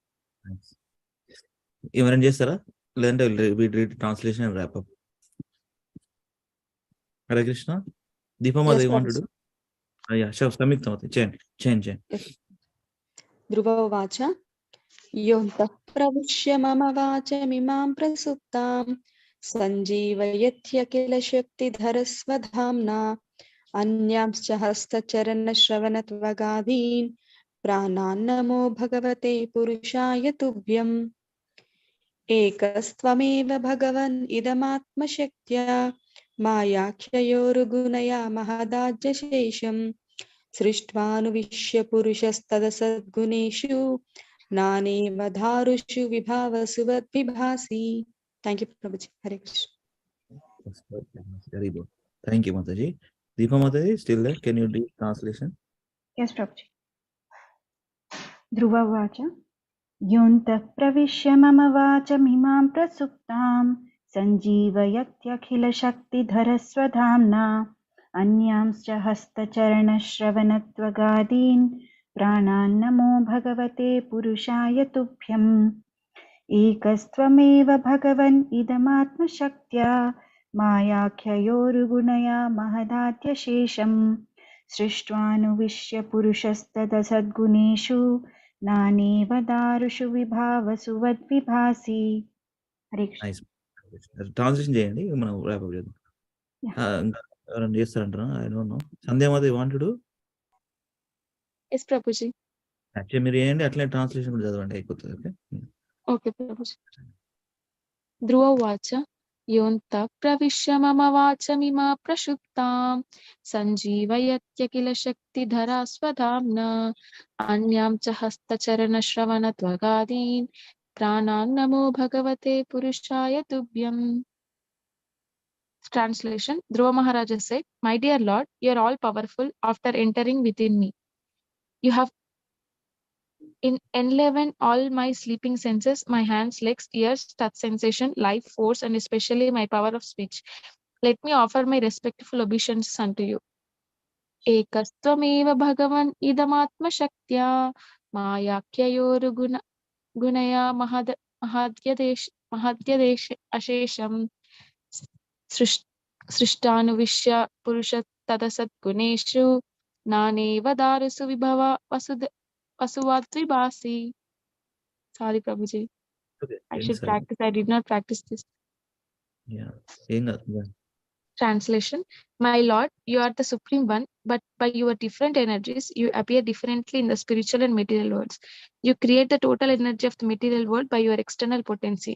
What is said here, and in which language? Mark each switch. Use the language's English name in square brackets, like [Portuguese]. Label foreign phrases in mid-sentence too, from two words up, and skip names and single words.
[Telugu] ఎవరైనా చేస్తారా? లేదంటే [English] read translation and wrap up. [Telugu] హరే కృష్ణ. దీపమాదేవి వాంటెడ్. [English] ya sure, [Telugu] సంయుక్తమతి చేయండి. [Sanskrit] ధ్రువోవాచ యోऽन्तः प्रविश्य मम वाचमिमां प्रसुप्तां सञ्जीवयत्यखिल शक्तिधरस्वधाम्ना अन्यांश्च हस्तचरणश्रवणत्वगादीन् प्राणान्नमो भगवते पुरुषाय तुभ्यम् एकस्त्वमेव भगवन् इदमात्मशक्त्या मायाख्ययोर्गुणया महदाज्यशेषम् सृष्ट्वानुविश्य पुरुषस्तदसद्गुणेषु नानेव धारुषु विभावसुवद्विभासि. [English] Thank you, Prabhuji. Hare Krishna. Very good. Thank you, Mataji. Deepa Mataji, still there? Can you do translation? Yes, Prabhuji. [Sanskrit] ध्रुव वाच योन्तः प्रविश्य मम वाचमिमां प्रसुप्तां सञ्जीवयत्यकिल शक्तिधरस्वधाम्ना अन्यांश्च हस्तचरणश्रवणत्वगादीन् प्राणान्नमो भगवते पुरुषाय तुभ्यम् एकस्त्वमेव भगवन् इदमात्मशक्त्या मायाख्ययोर्गुणया महदाद्यशेषम् सृष्ट्वानुविश्य पुरुषस्तदसद्गुणेषु नानेव दारुषु विभावसुवद्विभासि. [Telugu] హరే కృష్ణ. ట్రాన్స్లేషన్ చేయండి, మనం [English] wrap up [Telugu] చేద్దాం. ఎవరైనా చేస్తారంటారా? [English] I don't know. [Telugu] సంధ్యామాదేవి వాంటెడ్. ఎస్ ప్రభుజీ. యాక్చువల్లీ మీరు చేయండి, అట్లనే ట్రాన్స్లేషన్ కూడా చదవండి, అయిపోతుంది. ఓకే ఓకే ప్రభుజీ. [Sanskrit] ధ్రువోవాచ योऽन्तः प्रविश्य मम वाचमिमा प्रक्षुप्तां सञ्जीवयत्यखिल शक्तिधरा स्वधाम्ना अन्यां च हस्तचरणश्रवणत्वगादीन् प्राणान्नमो भगवते पुरुषाय तुभ्यम्. [English] Translation. Dhruva Maharaj said, "My dear Lord, you are all powerful after entering within me. You have enlivened all my sleeping senses, my hands, legs, ears, touch sensation, life, force, and especially my power of speech. Let me offer my respectful obeisances unto you. [Sanskrit] एकस्त्वमेव भगवन् इदमात्म शक्त्या मायाख्ययोर्गुणया महद्यदेश अशेषम् सृष्टानुविश्य पुरुषस्तदसद्गुणेषु नानेव दारुषु विभव वसुवद्विभासि." [English] Sorry, Prabhuji. Okay, I should practice. I did not practice this. Yeah. Translation. My Lord, you are the Supreme One, but by your different energies, you appear differently in the spiritual and material worlds. You create the total energy of the material world by your external potency.